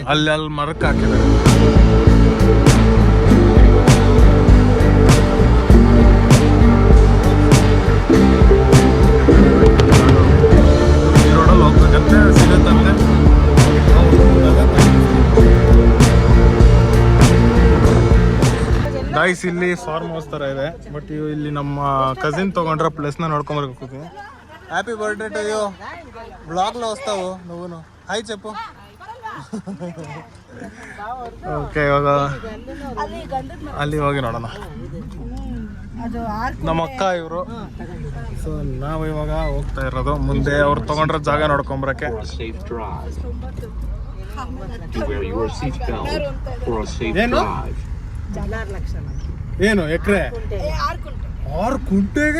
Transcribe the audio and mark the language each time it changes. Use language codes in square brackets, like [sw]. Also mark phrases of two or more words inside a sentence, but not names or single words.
[kn] ಅಲ್ಲಿ ಮರಕ್ಕೆ ಹಾಕಿದ್ದಾರೆ. ಈ ರೋಡಲ್ಲಿ ಹೋಗ್ಬೇಕಂತೆ, ಸಿಗುತ್ತಂತೆ. ಗೈಸ್ ಇಲ್ಲಿ [en] farm house [kn] ಥರ ಇದೆ, ಬಟ್ ಇಲ್ಲಿ ನಮ್ಮ ಕಸಿನ್ ತೊಗೊಂಡ್ರೆ ಪ್ಲೇಸ್ನ ನೋಡ್ಕೊಂಬರ್ಬೇಕು. [en] happy birthday to you. [te] బ్లాగ్లో వస్తావు నువ్వును. హాయ్ చెప్పు. [kn] ಓಕೆ, ಇವಾಗ ಅಲ್ಲಿ ಹೋಗಿ ನೋಡೋಣ. ನಮ್ಮ ಅಕ್ಕ ಇವರು. ಸೊ ನಾವು ಇವಾಗ ಹೋಗ್ತಾ ಇರೋದು ಮುಂದೆ, ಅವ್ರು ತಗೊಂಡ್ರ ಜಾಗ ನೋಡ್ಕೊಂಬರಕ್ಕೆ. ಏನು ಎಕರೆ 6 ಕುಂಟೆಗೆ?